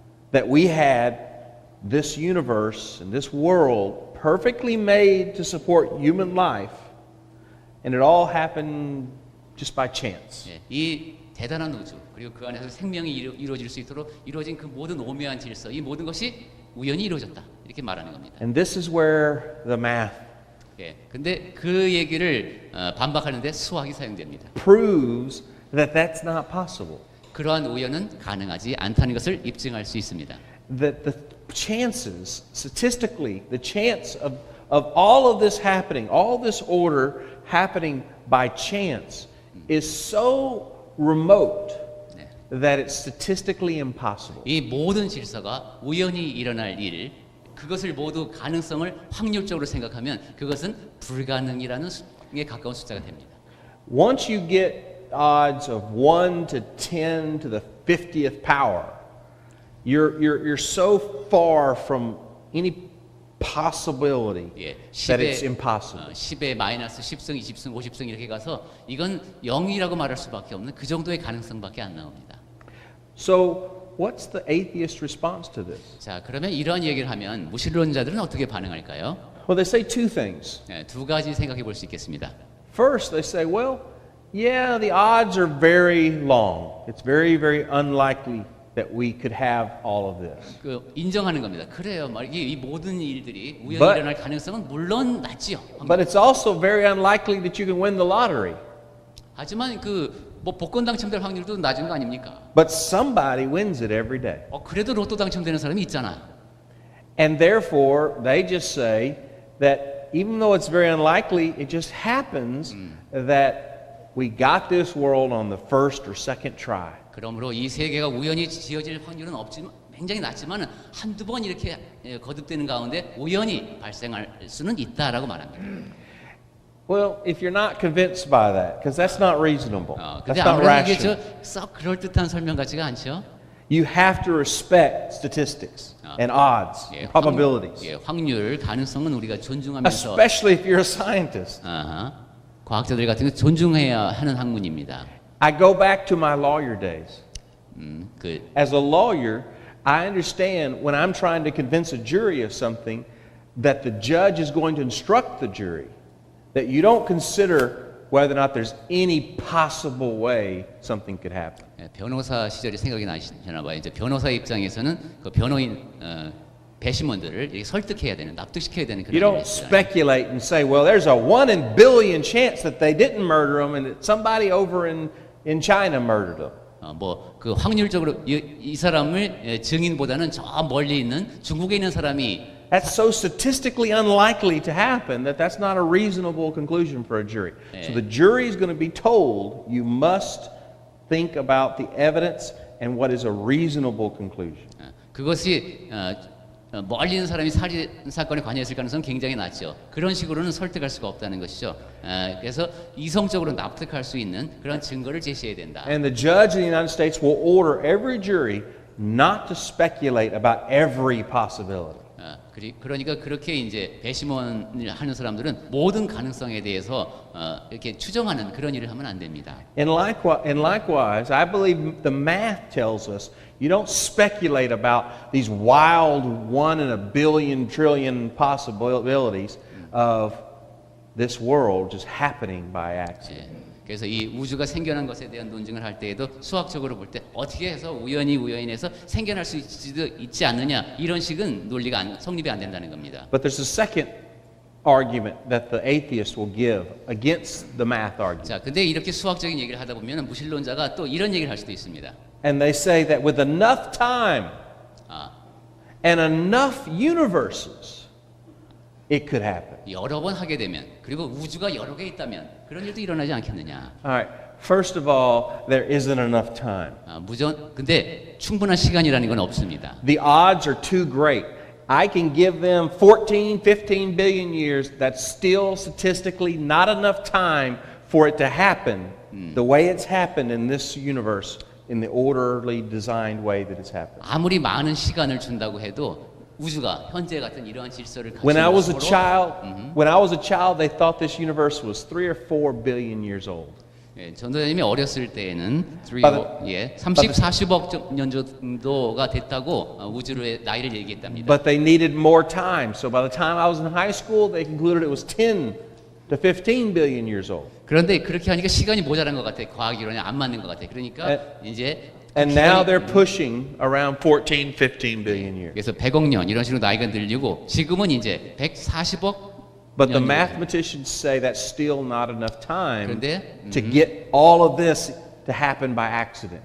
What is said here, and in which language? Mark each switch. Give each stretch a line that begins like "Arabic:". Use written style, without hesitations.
English: that we had this universe and this world perfectly made to support human life, and it all happened just by chance.
Korean: 예, 이 대단한 우주 그리고 그 안에서 생명이 이루어질 수 있도록 이루어진 그 모든 오묘한 질서, 이 모든 것이 우연히 이루어졌다 이렇게 말하는 겁니다.
English: And this is where the math
Korean: 예, 근데 그 얘기를 반박하는데 수학이 사용됩니다.
English: proves that that's not possible.
Korean: 그러한 우연은 가능하지 않다는 것을 입증할 수 있습니다.
English: That the chances, statistically, the chance of all of this happening, all this order happening by chance is so remote
Korean: 네.
English: that it's statistically impossible.
Korean: 이 모든 질서가 우연히 일어날 일, 그것을 모두 가능성을 확률적으로 생각하면 그것은 불가능이라는 게 가까운 숫자가 됩니다.
English: Once you get odds of 1 to 10 to the 50th power, you're so far from any possibility
Korean: 예,
English: that it's impossible.
Korean: 10의 마이너스 10승, 20승, 50승 이렇게 가서 이건 0이라고 말할 수밖에 없는 그 정도의 가능성밖에 안 나옵니다.
English: So what's the atheist response to this?
Korean: 자, 그러면 이러한 얘기를 하면 무신론자들은 어떻게 반응할까요?
English: Well, they say two things.
Korean: 네, 두 가지 생각해 볼 수 있겠습니다.
English: First, they say, well, yeah, the odds are very long. It's very, very unlikely that we could have all of this.
Korean: 그 인정하는 겁니다. 그래요. 이 모든 일들이 우연히
English: But-
Korean: 일어날 가능성은 물론 낮지요.
English: But it's also very unlikely that you can win the lottery.
Korean: 하지만 뭐 복권 당첨될 확률도 낮은 거 아닙니까?
English: But somebody wins it every day.
Korean: 그래도 로또 당첨되는 사람이 있잖아.
English: And therefore, they just say that even though it's very unlikely, it just happens that we got this world on the first or second try.
Korean: 그러므로 이 세계가 우연히 지어질 확률은 없지만 굉장히 낮지만 한두 번 이렇게 거듭되는 가운데 우연히 발생할 수는 있다라고 말합니다.
English: Well, if you're not convinced by that, because that's not reasonable,
Korean: 근데
English: that's not
Korean: 아무래도 이게
English: rational.
Korean: 썩 그럴듯한 설명 같지가 않죠.
English: You have to respect statistics and odds,
Korean: 예,
English: and probabilities,
Korean: 확률, 가능성은 우리가 존중하면서
English: especially if you're a scientist.
Korean: 과학자들 같은 거 존중해야 하는 학문입니다.
English: I go back to my lawyer days.
Korean: 그
English: As a lawyer, I understand when I'm trying to convince a jury of something that the judge is going to instruct the jury that you don't consider whether or not there's any possible way something could happen.
Korean: 변호사 시절이 생각이 나시나 봐요. 이제 변호사 입장에서는 그 변호인 배심원들을 이렇게 설득해야 되는, 납득시켜야 되는 그런
English: You
Korean: 일을
English: don't
Korean: 했잖아요.
English: speculate and say, well, there's a 1 in billion chance that they didn't murder them and that somebody over in China murdered them.
Korean: 그 확률적으로 이 사람을 증인보다는 저 멀리 있는 중국에 있는 사람이
English: That's so statistically unlikely to happen that that's not a reasonable conclusion for a jury. So the jury is going to be told you must think about the evidence and what is a reasonable conclusion.
Korean: 그것이 멀리 있는 사람이 살인 사건에 관여했을 가능성은 굉장히 낮죠. 그런 식으로는 설득할 수가 없다는 것이죠. 그래서 이성적으로 납득할 수 있는 그런 증거를 제시해야 된다.
English: And the judge in the United States will order every jury not to speculate about every possibility.
Korean: 그러니까 그렇게 이제 배심원을 하는 사람들은 모든 가능성에 대해서 이렇게 추정하는 그런 일을 하면 안 됩니다.
English: And likewise, I believe the math tells us you don't speculate about these wild 1 in a billion trillion possibilities of this world just happening by accident.
Korean: 그래서 이 우주가 생겨난 것에 대한 논증을 할 때에도 수학적으로 볼 때 어떻게 해서 우연해서 생겨날 수 있지 않느냐 이런 식은 논리가 성립이 안 된다는 겁니다.
English: But there's a second argument that the atheist will give against the math argument.
Korean: 자, 근데 이렇게 수학적인 얘기를 하다 보면 무신론자가 또 이런 얘기를 할 수도 있습니다.
English: And they say that with enough time and enough universes, it could happen.
Korean: 여러 번 하게 되면 그리고 우주가 여러 개 있다면 그런 일도 일어나지 않겠느냐.
English: All right. First of all, there isn't enough time.
Korean: 근데 충분한 시간이라는 건 없습니다.
English: The odds are too great. I can give them 14, 15 billion years. That's still statistically not enough time for it to happen the way it's happened in this universe, in the orderly designed way that it's happened.
Korean: 아무리 많은 시간을 준다고 해도 우주가 현재 같은 이러한 질서를
English: When I was a
Korean: 갖추는
English: child, they thought this universe was 3 or 4 billion years old.
Korean: 예, 전도자님이 어렸을 때에는
English: But
Korean: 30, 40억 년 정도가 됐다고 우주의 나이를 얘기했답니다.
English: But they needed more time. So by the time I was in high school, they concluded it was 10 to 15 billion years old.
Korean: 그런데 그렇게 하니까 시간이 모자란 것 같아. 과학 이론이 안 맞는 것 같아. 그러니까 이제
English: And now they're pushing around 14, 15 billion years.
Korean: 그래서 100억 년 이런 식으로 나이가 늘리고 지금은 이제 140억
English: But the mathematicians say that's still not enough time
Korean: 그런데
English: to get all of this to happen by accident.